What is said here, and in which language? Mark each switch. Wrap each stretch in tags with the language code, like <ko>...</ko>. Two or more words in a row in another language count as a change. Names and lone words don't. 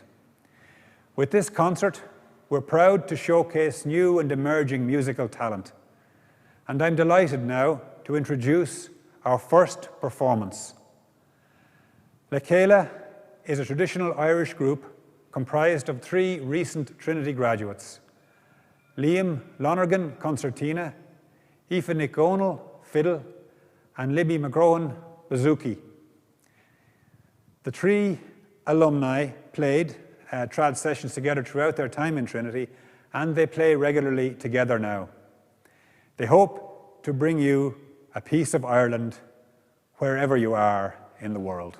<en>With this concert, we're proud to showcase new and emerging musical talent. And I'm delighted now to introduce our first performance. Chéile is a traditional Irish group comprised of 3 recent Trinity graduates: Lonergan, concertina, Aoife Nic Dhomhnaill, fiddle, and Libby McCrohan, bouzouki. The 3 alumni played trad sessions together throughout their time in Trinity, and they play regularly together now. They hope to bring you a piece of Ireland wherever you are in the world.</en>